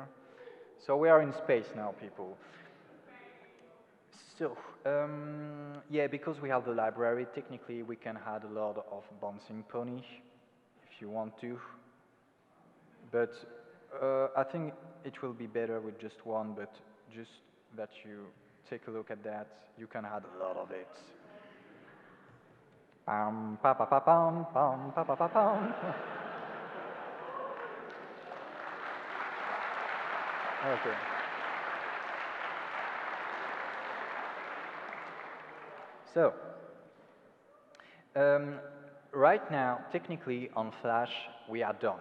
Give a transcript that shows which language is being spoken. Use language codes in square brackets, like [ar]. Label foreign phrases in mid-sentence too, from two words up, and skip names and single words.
[en] So we are in space now, people. So, yeah, because we have the library, technically we can add a lot of bouncing pony if you want to. But I think it will be better with just one, but just that you take a look at that, you can add a lot of it. Pam, pa pa pa pam, pam, pa pa pa pam. Okay. So, right now, technically on Flash, we are done.